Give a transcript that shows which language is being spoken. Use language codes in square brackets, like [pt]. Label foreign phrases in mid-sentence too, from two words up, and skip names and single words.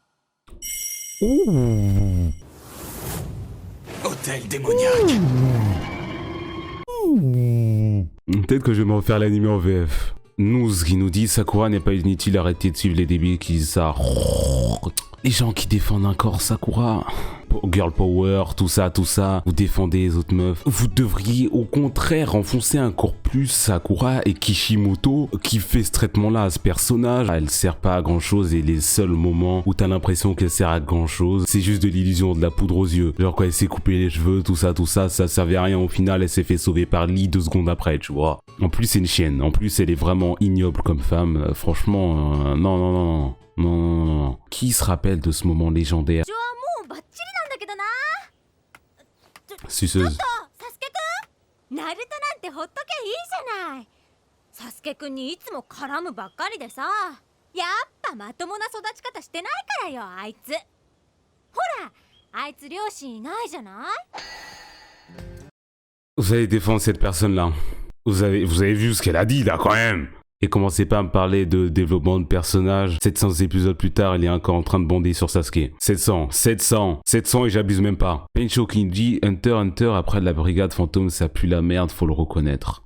[fr] Ouh. Hôtel démoniaque. Peut-être que je vais me refaire l'anime en VF. Nouz qui nous dit Sakura n'est pas inutile, arrêtez de suivre les débiles qui disent ça. Les gens qui défendent encore Sakura. [en] Girl power, [fr] tout ça, vous défendez les autres meufs. Vous devriez au contraire enfoncer encore plus Sakura et Kishimoto qui fait ce traitement-là à ce personnage. Elle sert pas à grand chose et les seuls moments où t'as l'impression qu'elle sert à grand chose, c'est juste de l'illusion, de la poudre aux yeux. Genre quand elle s'est coupé les cheveux, tout ça servait à rien au final, elle s'est fait sauver par Lee 2 secondes après, tu vois. En plus c'est une chienne, en plus elle est vraiment ignoble comme femme, franchement, non. Qui se rappelle de ce moment légendaire? Suceuse. [ja] ナルトなんてほっとけいいじゃない。サスケくんにいつも絡むばっかりでさ、やっぱまともな育ち方してないからよ、あいつ。ほら、あいつ両親いないじゃない。 [fr] Vous allez défendre cette personne-là. Vous avez vu ce qu'elle a dit là quand même. Et commencez pas à me parler de développement de personnage. 700 épisodes plus tard, il est encore en train de bander sur Sasuke. 700 et j'abuse même pas. Pencho qui dit Hunter après la brigade fantôme, ça pue la merde, faut le reconnaître.